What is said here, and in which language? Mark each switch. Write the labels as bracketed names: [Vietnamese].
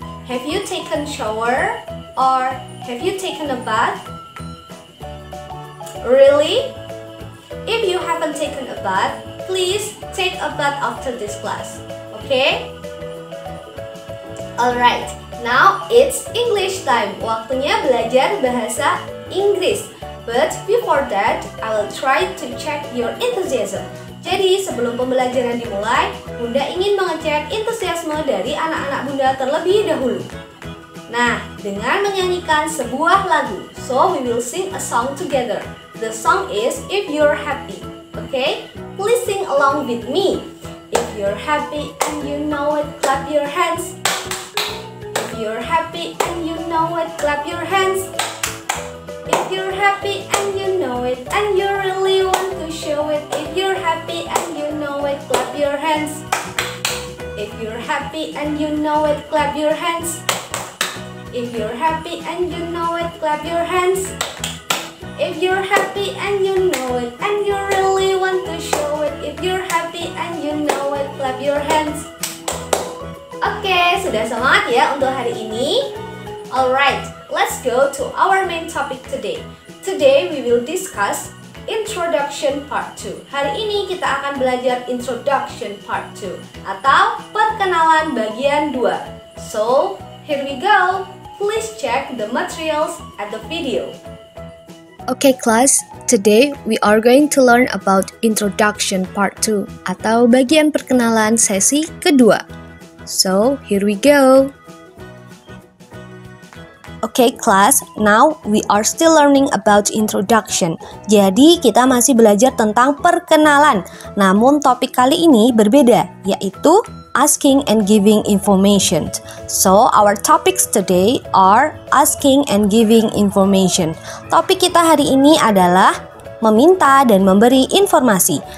[English] Have you taken shower or have you taken a bath? Really? If you haven't taken a bath, please take a bath after this class. Okay? Alright, now it's English time. [Indonesian] Waktunya belajar bahasa Inggris. [English] But before that, I will try to check your enthusiasm. [Indonesian] Jadi sebelum pembelajaran dimulai, Bunda ingin mengecek entusiasme dari anak-anak Bunda terlebih dahulu. Nah, dengan menyanyikan sebuah lagu. [English] So we will sing a song together. The song is If You're Happy. Okay? Please sing along with me. If you're happy and you know it, clap your hands. If you're happy and you know it, clap your hands. If you're happy and you know it, and you really want to show it. If you're happy and you know it, clap your hands. If you're happy and you know it, clap your hands. If you're happy and you know it, clap your hands. If you're happy and you know it, and you really want to show it. If you're happy and you know it, clap your hands. [Indonesian] Oke, sudah semangat ya untuk hari ini? [English] Alright, let's go to our main topic today. Today we will discuss Introduction Part 2. [Indonesian] Hari ini kita akan belajar Introduction Part 2 atau perkenalan bagian 2. [English] So, here we go. Please check the materials at the video. Okay class, today we are going to learn about Introduction Part 2 [Indonesian] atau bagian perkenalan sesi kedua. [English] So, here we go. Okay class, now we are still learning about introduction. [Indonesian] Jadi kita masih belajar tentang perkenalan. Namun topik kali ini berbeda, yaitu [English] asking and giving information. So our topics today are asking and giving information. [Indonesian] Topik kita hari ini adalah meminta dan memberi informasi.